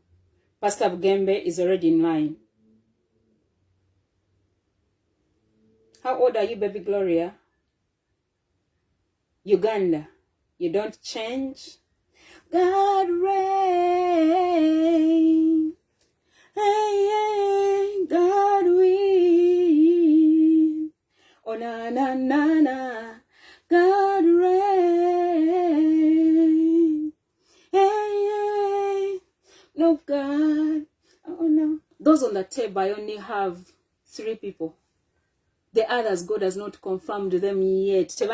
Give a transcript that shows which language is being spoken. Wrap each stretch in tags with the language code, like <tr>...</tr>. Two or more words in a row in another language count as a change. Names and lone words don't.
<en>Pastor Gembe is already in line. How old are you, Baby Gloria? Uganda, you don't change. God reign. Hey, hey, God win. Oh, na, na, na, na. God reign. Hey, hey. No, God. Oh, no. Those on the table, I only have 3 people. The others, God has not confirmed them yet.</en>